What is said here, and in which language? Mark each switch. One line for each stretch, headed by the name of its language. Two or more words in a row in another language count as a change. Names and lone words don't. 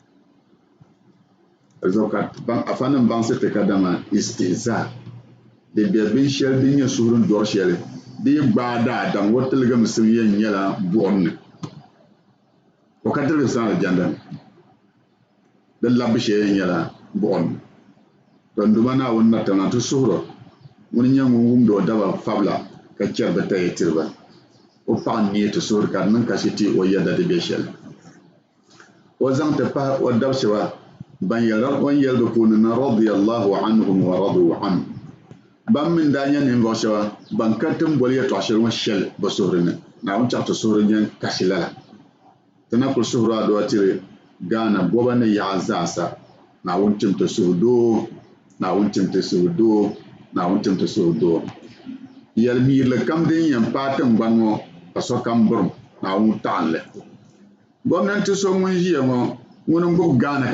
Dagbani: zuɣu ka afa nim baŋsi ti ka dama istihza di bɛ binshɛli din nyɛ suhuri dɔri shɛli di gbaa daadam wo tilgim sim yɛn nyɛla buɣum ni o ka tilgi sãn aljanda ni di labbu shee yɛn nyɛla buɣum ni don duma Naawuni na tiŋa ti suhuri ŋuni nyɛ ŋun wumdi o daba fabila ka chɛri bi taya tiriba o paɣa nii ti suhuri ka di niŋ kasi ti o yɛda di be shɛli o zaŋ ti pahi o dabi shɛba ban yɛli bi puuni na
Arabic: رضي الله عنهم ورضوا عنه
Dagbani: ban min daa nyɛ ninvuɣu shɛba ban ka tin boli yɛltɔɣa shɛli ŋɔ shɛli bi suhuri ni Naawuni chaɣi ti suhuri nyɛ kasi lala ti na kuli suhuri adua tiri Ghana boba ni yaɣa zaasa Naawuni tim ti suhu doo Naawuni tim ti suhu doo Naawuni tim ti suhu doo yɛlimiirili kam din yɛn paai tingbani ŋɔ ka sokam burum Naawuni taɣinli gomnanti so ŋun ʒiya ŋɔ ŋuni n gbubi Ghana